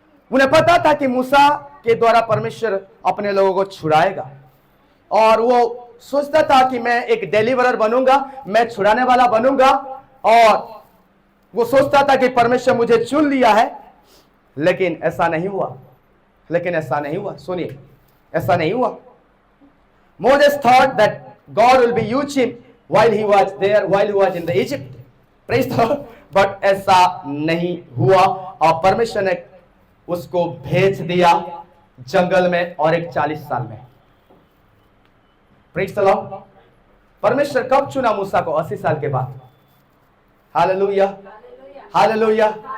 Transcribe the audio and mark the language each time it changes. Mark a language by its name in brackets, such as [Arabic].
[Hindi] उन्हें पता था कि मूसा के द्वारा परमेश्वर अपने लोगों को छुड़ाएगा और वो सोचता था कि मैं एक डिलीवरर बनूंगा, मैं छुड़ाने वाला बनूंगा। और वो सोचता था कि परमेश्वर मुझे चुन लिया है, लेकिन ऐसा नहीं हुआ। लेकिन ऐसा नहीं हुआ। सुनिए, ऐसा नहीं हुआ। [English] Moses thought that God will be use him while he was there, while he was in the Egypt. Praise the Lord. [Hindi] But ऐसा नहीं हुआ और परमेश्वर ने उसको भेज दिया जंगल में और एक 40 साल में। [English] Praise the Lord. [Hindi] परमेश्वर कब चुना मूसा को? 80 साल के बाद। Hallelujah, hallelujah.